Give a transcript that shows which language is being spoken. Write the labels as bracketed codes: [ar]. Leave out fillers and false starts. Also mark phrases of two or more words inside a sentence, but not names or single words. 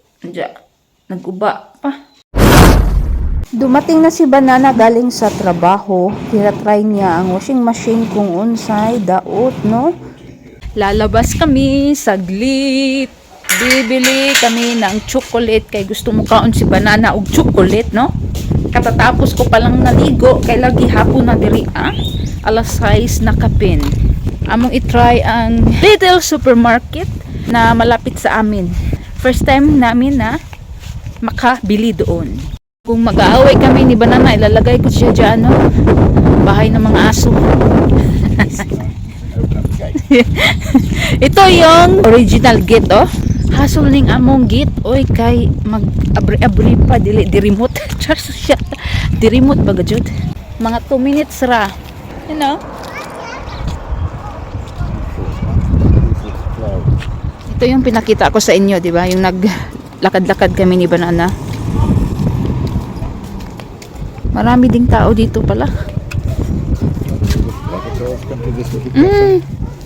[tl] Diyan, naguba pa. Dumating na si Banana galing sa trabaho. Tinatry niya ang washing machine kung unsay daot, no? Lalabas kami, saglit. Bibili kami ng chocolate kay gusto mo kaon si Banana og chocolate, no? Katatapos ko palang naligo kay lagi hapon na diri, alas 6 na kapin. Among i-try ang Little Supermarket na malapit sa amin. First time namin na makabili doon. Kung mag-aaway kami ni Banana, ilalagay ko siya dyan, no? Bahay ng mga aso. Ito yung original gate, oh. Hasol ning among gate, oy, kay mag-abri-abri pa, di remote. Charso siya. Di remote ba, gajud? Mga 2 minutes ra. You know? Ito yung pinakita ko sa inyo, di ba? Yung naglakad-lakad kami ni Banana. Marami ding tao dito pala.